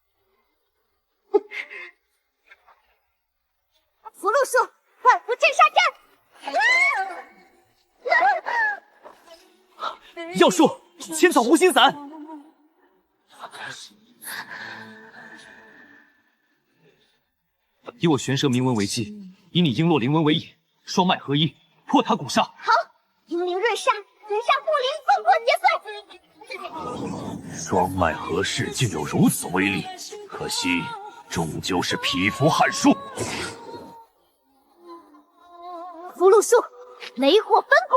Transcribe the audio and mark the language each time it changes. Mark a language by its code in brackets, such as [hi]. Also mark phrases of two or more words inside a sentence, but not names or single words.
[zh] 福祿術，萬符鎮煞陣。藥術，千草無心散。以我玄蛇銘文為基，以你瓔珞靈文為引，雙脈合一，破他骨煞。好，英灵润煞，人煞不灵，烽火劫碎。双脉合式竟有如此威力，可惜终究是匹夫撼树。符箓术，雷火分